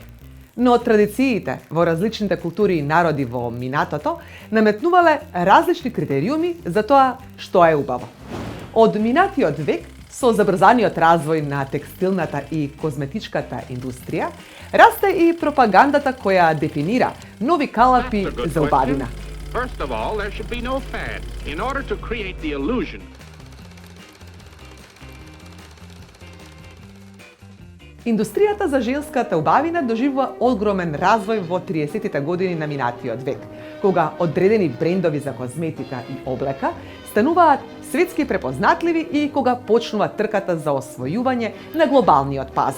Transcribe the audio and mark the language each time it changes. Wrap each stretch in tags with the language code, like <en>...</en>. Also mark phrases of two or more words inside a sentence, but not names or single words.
<mk>Но традициите во различните култури и народи во минатото наметнувале различни критериуми за тоа што е убаво. Од минатиот век, со забрзаниот развој на текстилната и козметичката индустрија, расте и пропагандата која дефинира нови калапи за убавина.</mk> <en>First of all, there should be no fad in order to create the illusion.</en> <mk>Индустријата за женската убавина доживува огромен развој во 30-тите години на минатиот век, кога одредени брендови за козметика и облека стануваат светски препознатливи и кога почнува трката за освојување на глобалниот пазар.</mk>